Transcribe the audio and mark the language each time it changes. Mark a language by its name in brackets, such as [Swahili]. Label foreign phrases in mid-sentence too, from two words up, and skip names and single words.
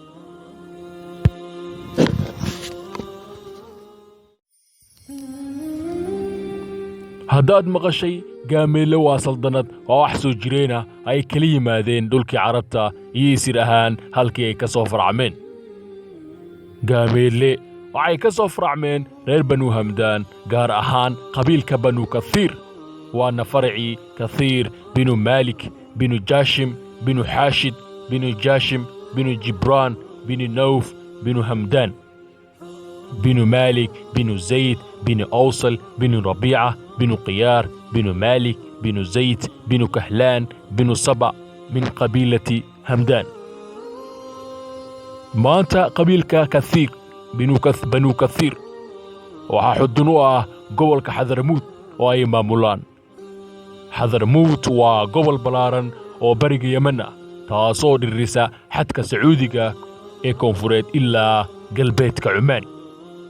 [Somali] haddaad maqashay Gaameetle waa saldanad oo wax soo jireen ah ay kala yimaadeen dhulkii Carabta iyo isir ahaan halkii ay ka soo faracmeen. Gaameetle waxay ka soo faracmeen reer Banu Hamdaan gaar ahaan qabiilka Banu Kathiir waana farcii Kathiir binu Maalik binu Jaashim binu Xaashid binu Jaashim binu Jibraan binu Nawf binu Hamdaan binu Maalik binu Zayd binu Awsal binu Rabiica binu Qiyaar binu Maalik binu Zayd binu Kahlaan binu Saba [Arabic] من قبيلة همدان. [Somali] maanta qabiilka Kathiir Banu Kathiir waxaa xudun u ah gobolka Xadarmuut oo ay maamulaan. Xadarmuut waa gobol ballaaran oo bariga Yemen ah taasoo dhirisa xadka Sacuudiga ee koonfureed ilaa galbeedka Cumaan.